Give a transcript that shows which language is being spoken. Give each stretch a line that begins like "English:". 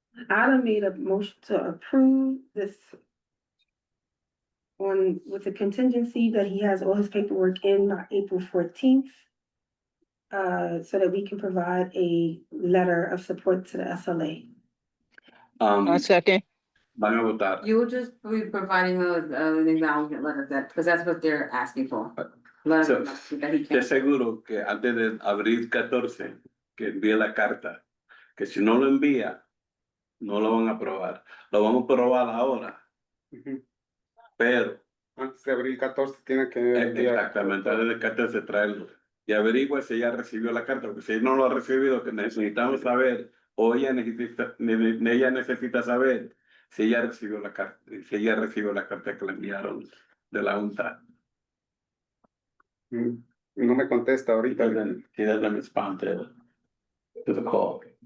English: Adam made a motion to approve this with the contingency that he has all his paperwork in by April 14th. So that we can provide a letter of support to the SLA. A second.
Spanish: Van a votar.
English: You will just be providing an acknowledgement letter because that's what they're asking for. Letter of acknowledgement that he
Spanish: Te
English: can.
Spanish: seguro que antes de abril 14, que envíe la carta, que si no lo envía, no lo van a aprobar. Lo vamos a aprobar ahora, pero Antes de abril 14 tiene que enviar. exactamente, antes del 14 traerlo. Y averigua si ella recibió la carta, porque si no lo ha recibido, que necesitamos saber, o ella necesita saber si ella recibió la carta, que le enviaron de la Junta. No me contesta ahorita.
English: He doesn't respond to the call.